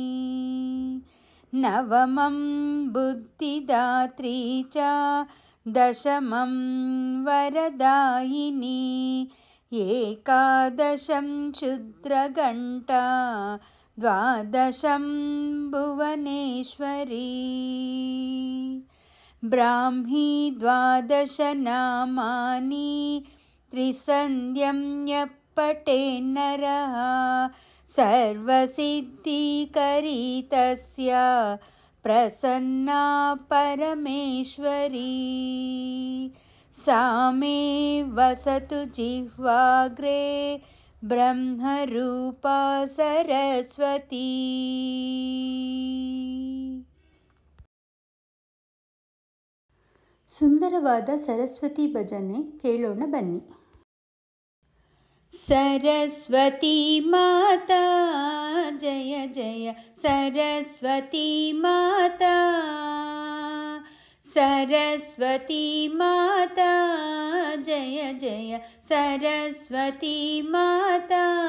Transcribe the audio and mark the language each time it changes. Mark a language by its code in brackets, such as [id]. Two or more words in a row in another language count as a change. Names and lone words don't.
[sa] ನವಮಂ ಬುದ್ಧಿದಾತ್ರೀ ಚ ದಶಮಂ ವರದಾಯಿನಿ ಏಕಾದಶಂ ಕ್ಷುದ್ರಘಂಟಾ ದ್ವಾದಶಂ ಭುವನೇಶ್ವರಿ. ಬ್ರಾಹ್ಮೀ ದ್ವಾದಶ ನಾಮಾನಿ ತ್ರಿಸಂಧ್ಯಂ ಯಃ ಪಠೇನ್ನರಃ ಸರ್ವಸಿದ್ಧಿಕರೀ ತಸ್ಯ ಪ್ರಸನ್ನಾ ಪರಮೇಶ್ವರಿ. ಸಾ ಮೇ ವಸತು ಜಿಹ್ವಾಗ್ರೇ ಬ್ರಹ್ಮರೂಪಾ ಸರಸ್ವತೀ. [kn] ಸುಂದರವಾದ ಸರಸ್ವತಿ ಭಜನೆ ಕೇಳೋಣ ಬನ್ನಿ. [hi] सरस्वती माता जय जय सरस्वती माता. सरस्वती माता जय जय सरस्वती माता.